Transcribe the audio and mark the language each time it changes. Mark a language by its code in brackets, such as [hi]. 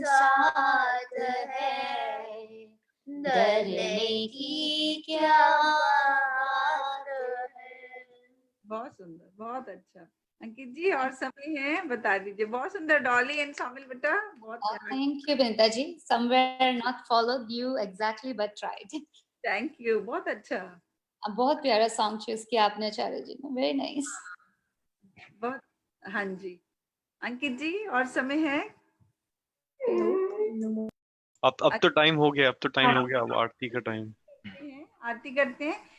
[hi] साथ है, डरने की क्या बात है। बहुत सुंदर, बहुत अच्छा। अंकित जी और समय है, बता दीजिए। बहुत सुंदर डॉली एंड शामिल बेटा, बहुत प्यारा। [en] Thank you, Vinita ji. Somewhere not followed you exactly, but tried. [hi] Thank you, बहुत अच्छा। अब बहुत प्यारा सॉन्ग चूज किया आपने आचार्य जी ने, [en] Very nice. [hi] बहुत, हाँ जी। अंकित जी और समय है। अब तो टाइम हो गया, अब तो टाइम हो गया, अब आरती का टाइम। आरती करते हैं।